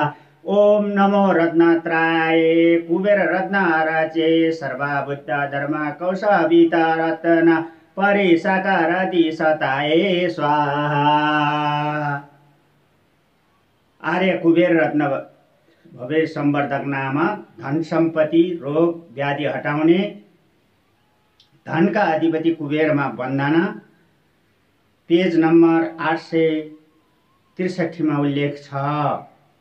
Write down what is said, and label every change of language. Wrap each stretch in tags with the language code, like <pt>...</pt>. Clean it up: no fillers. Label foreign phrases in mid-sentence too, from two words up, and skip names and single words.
<sa>ओम नमो रत्नत्राय कुबेर रत्न अर्चे सर्व बुद्ध धर्म कौशावीत रत्न परिसाकारति सताये स्वाहा।</sa> <ne>आर्य कुबेर रत्न भव्य संवर्धक नाम धन सम्पत्ति रोग व्याधि हटाउने धनका अधिपति कुबेरमा वन्दना। पेज नम्बर 863 मा उल्लेख छ।</ne>